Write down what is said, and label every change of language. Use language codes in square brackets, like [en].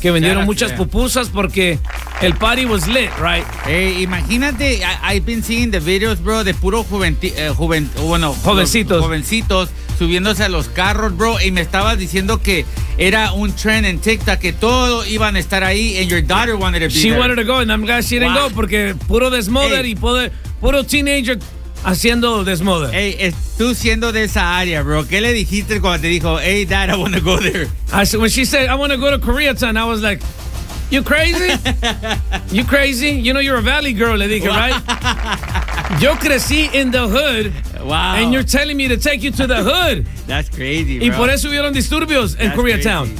[es] Que vendieron muchas pupusas porque el [en] party was lit, right? Hey, [es] imagínate, [en] I've been seeing the videos, bro, [es] de puro jovencitos. Jovencitos subiéndose a los carros, bro. Y me estabas diciendo que era un trend en TikTok, que todos iban a estar ahí. [en] And your daughter wanted to be she there. Wanted to go, and I'm glad she didn't go, [es] porque puro desmoder, hey. Puro teenager. Haciendo desmoder. Hey, tú siendo de esa área, bro, ¿qué le dijiste cuando te dijo, [en] hey, dad, I want to go there? I said, when she said, I want to go to Koreatown, I was like, you crazy? You crazy? You know you're a valley girl, le dije, right? [es] Yo crecí [en] in the hood. Wow. And you're telling me to take you to the hood. That's crazy, bro. [es] Y por eso hubieron disturbios en Koreatown.